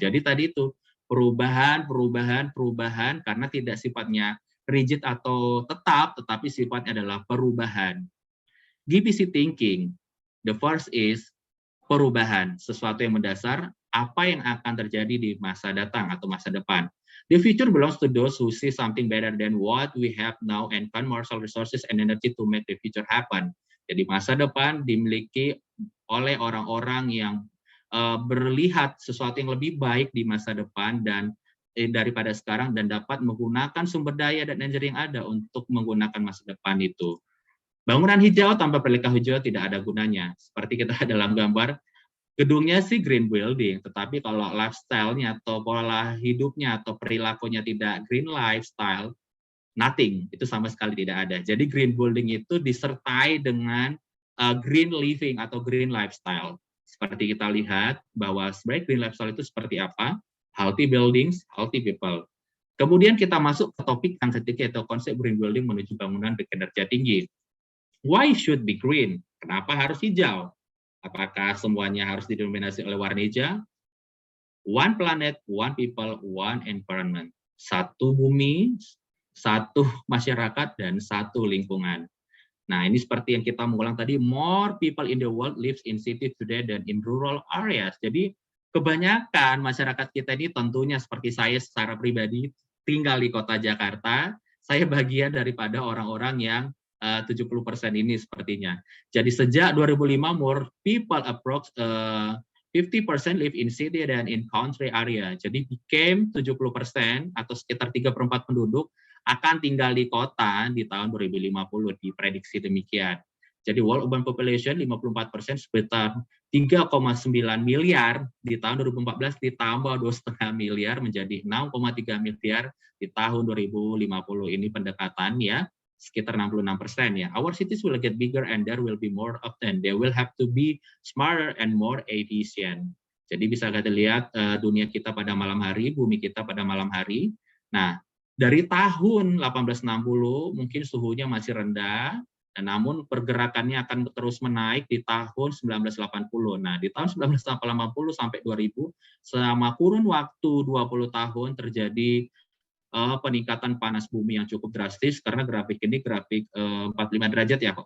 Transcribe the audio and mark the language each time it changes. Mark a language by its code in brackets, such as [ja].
[id] Jadi tadi itu perubahan, karena tidak sifatnya rigid atau tetap, tetapi sifatnya adalah perubahan. [en] GBC thinking, the first is [id] perubahan, sesuatu yang mendasar, apa yang akan terjadi di masa datang atau masa depan. [en] The future belongs to those who see something better than what we have now and find moral resources and energy to make the future happen. [id] Jadi masa depan dimiliki oleh orang-orang yang berlihat sesuatu yang lebih baik di masa depan dan daripada sekarang, dan dapat menggunakan sumber daya dan energi yang ada untuk menggunakan masa depan itu. Bangunan hijau tanpa pelika hijau tidak ada gunanya. Seperti kita dalam gambar, gedungnya sih green building, tetapi kalau lifestyle-nya atau pola hidupnya atau perilakunya tidak green lifestyle, nothing, itu sama sekali tidak ada. Jadi green building itu disertai dengan green living atau green lifestyle. Seperti kita lihat bahwa sebenarnya green lifestyle itu seperti apa? [en] Healthy buildings, healthy people. [id] Kemudian kita masuk ke topik yang ketiga, yaitu konsep green building menuju bangunan berkinerja tinggi. [en] Why should be green? [id] Kenapa harus hijau? Apakah semuanya harus didominasi oleh warna hijau? [en] One planet, one people, one environment. [id] Satu bumi, satu masyarakat, dan satu lingkungan. Nah, ini seperti yang kita mengulang tadi, [en] more people in the world lives in cities today than in rural areas. [id] Jadi, kebanyakan masyarakat kita ini tentunya seperti saya secara pribadi tinggal di kota Jakarta, saya bagian daripada orang-orang yang 70% ini sepertinya. Jadi sejak [en] 2005 more people approach 50% live in city [id] dan [en] in country area. [id] Jadi became 70% atau sekitar 3/4 penduduk akan tinggal di kota di tahun 2050, diprediksi demikian. Jadi world urban population 54% sekitar 3,9 miliar di tahun 2014 ditambah 2,5 miliar menjadi 6,3 miliar di tahun 2050. Ini pendekatan ya, sekitar 66% ya. [en] Our cities will get bigger and there will be more of them. They will have to be smarter and more efficient. [id] Jadi bisa kita lihat dunia kita pada malam hari, bumi kita pada malam hari. Nah, dari tahun 1860 mungkin suhunya masih rendah, namun pergerakannya akan terus menaik di tahun 1980. Nah, di tahun 1980 sampai 2000, selama kurun waktu 20 tahun terjadi peningkatan panas bumi yang cukup drastis, karena grafik ini grafik 45 derajat ya.